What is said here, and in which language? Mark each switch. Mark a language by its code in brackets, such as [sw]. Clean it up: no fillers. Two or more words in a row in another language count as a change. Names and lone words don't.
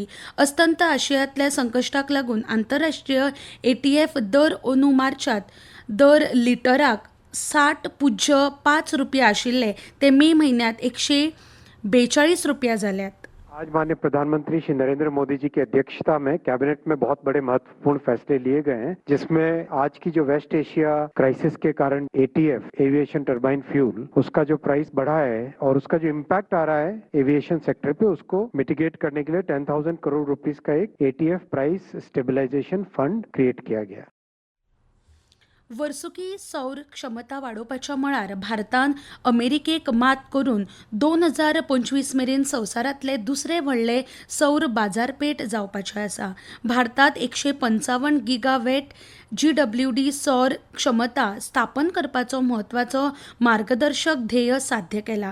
[kok] अस्तंत आशियांतल्या संकश्टाक लागून आंतरराष्ट्रीय एटीएफ दर अंदू मार्चांत दर लिटराक 60.5 रुपया आशिल्ले ते मे म्हयन्यांत 142 रुपया जाल्यात. [hi] आज माननीय प्रधानमंत्री श्री नरेंद्र मोदी जी की अध्यक्षता में कैबिनेट में बहुत बड़े महत्वपूर्ण फैसले लिए गए हैं, जिसमें आज की जो [en] West Asia crisis [hi] के कारण [en] ATF aviation turbine fuel [hi] उसका जो प्राइस बढ़ा है और उसका जो इम्पैक्ट आ रहा है [en] aviation sector [hi] पे उसको मिटिगेट करने के लिए 10,000 करोड़ रुपीस का एक [en] ATF price stabilization fund create [hi] किया गया. [kok] वर्सुकी सौर क्षमता वाडोवपाच्या मळार भारतान अमेरिकेक मात करून 2025 मेरेन संवसारांतले दुसरे व्हडले सौर बाजारपेठ जावपाचे आसा. भारतात 155 गिगावॅट GWD सौर क्षमता स्थापन करपाचो म्हत्वाचो मार्गदर्शक ध्येय साध्य केला.